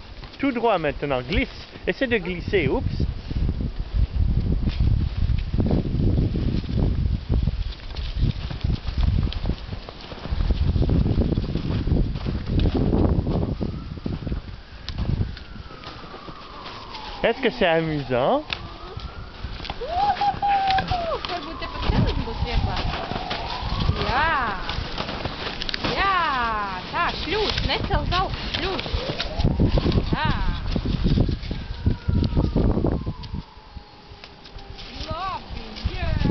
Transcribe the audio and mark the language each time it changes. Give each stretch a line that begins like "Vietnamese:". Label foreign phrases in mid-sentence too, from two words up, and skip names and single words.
French: Tout droit maintenant. Glisse. Essaie de glisser. Oups. Est-ce que c'est amusant?
Latvian: Jā, jā, tā, šļūst, necel uz augšu, šļūst. Tā. Labi, jē.